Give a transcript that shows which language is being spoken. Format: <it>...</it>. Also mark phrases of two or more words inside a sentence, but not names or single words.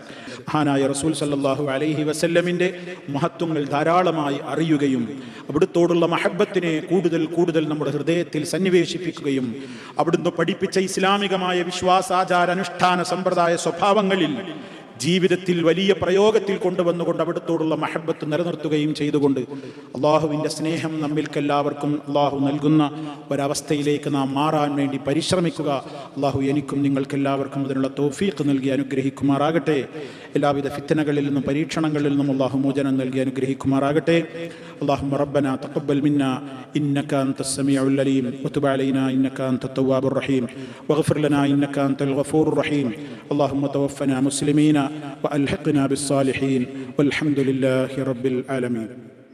<ml>മഹാനായ റസൂൽ സല്ലല്ലാഹു അലൈഹി വസല്ലമിന്റെ മഹത്വങ്ങൾ ധാരാളമായി അറിയുകയും അവിടുത്തോടുള്ള മഹബ്ബത്തിനെ കൂടുതൽ കൂടുതൽ നമ്മുടെ ഹൃദയത്തിൽ സന്നിവേശിപ്പിക്കുകയും അവിടുന്ന് പഠിപ്പിച്ച ഇസ്ലാമികമായ വിശ്വാസാചാര അനുഷ്ഠാന സമ്പ്രദായ സ്വഭാവങ്ങളിൽ ജീവിതത്തിൽ വലിയ പ്രയോഗത്തിൽ കൊണ്ടുവന്നുകൊണ്ട് അവിടുത്തോടുള്ള മഹബ്ബത്ത് നിലനിർത്തുകയും ചെയ്തുകൊണ്ട് അള്ളാഹുവിൻ്റെ സ്നേഹം നമ്മൾക്കെല്ലാവർക്കും അള്ളാഹു നൽകുന്ന ഒരവസ്ഥയിലേക്ക് നാം മാറാൻ വേണ്ടി പരിശ്രമിക്കുക. അള്ളാഹു എനിക്കും നിങ്ങൾക്കെല്ലാവർക്കും അതിനുള്ള തൗഫീഖ് നൽകി അനുഗ്രഹിക്കുമാറാകട്ടെ. എല്ലാവിധ ഫിത്നകളിൽ നിന്നും പരീക്ഷണങ്ങളിൽ നിന്നും അള്ളാഹു മോചനം നൽകി അനുഗ്രഹിക്കുമാറാകട്ടെ.</ml> <ar>اللهم ربنا تقبل منا إنك أنت السميع العليم وتب علينا إنك أنت التواب الرحيم واغفر لنا إنك أنت الغفور الرحيم. اللهم توفنا مسلمين وألحقنا بالصالحين والحمد لله رب العالمين.</ar>